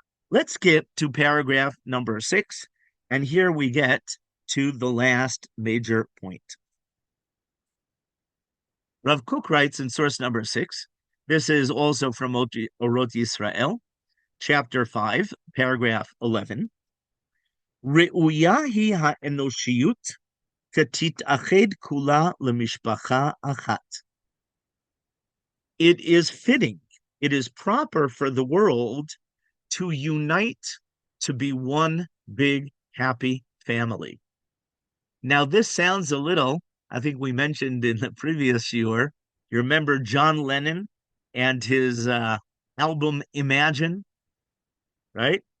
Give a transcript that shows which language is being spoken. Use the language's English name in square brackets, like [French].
[English] Let's skip to paragraph number 6, and here we get to the last major point. Rav Kook writes in source number 6, this is also from Orot Yisrael, chapter 5, paragraph 11. [Hebrew] ראויה היא האנושיות שתתאחד כולה למשפחה אחת. [English] It is fitting, it is proper for the world to unite to be one big happy family. Now, this sounds a little, I think we mentioned in the previous year, you remember John Lennon and his album Imagine, right?